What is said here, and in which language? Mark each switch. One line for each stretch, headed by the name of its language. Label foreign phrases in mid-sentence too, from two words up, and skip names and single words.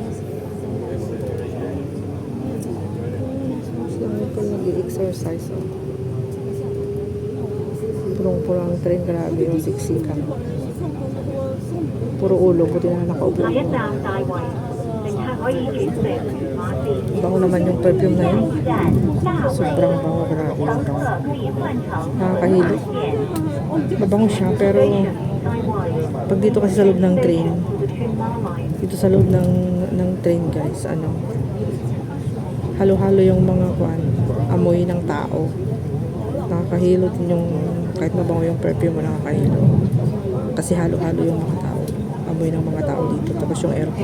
Filipino: Saan ko nag-exercise oh. Pulong-pulang train. Grabe yung siksikan. Puro ulo, buti na nakaupo.
Cantonese: 下一站大圍，乘客可以轉乘馬線。
Filipino: Bango naman yung perfume na
Cantonese: 下
Filipino: yun.
Cantonese: 一站大
Filipino: Sobrang
Cantonese: 圍，
Filipino: bango, grabe
Cantonese: 乘
Filipino: yung
Cantonese: 客
Filipino: bango.
Cantonese: 可以換乘馬
Filipino: Nakakahilo.
Cantonese: 線。
Filipino: Mabango siya, pero
Cantonese: 大圍，
Filipino: pag dito kasi sa loob ng train,
Cantonese: 屯馬圍。
Filipino: dito sa loob ng train guys, halo-halo yung mga amoy ng tao. Nakakahilo din yung, kahit mabango yung perfume mo, nakakahilo. Kasi halo-halo yung mga tao. Amoy ng mga tao dito. Tapos yung aircon.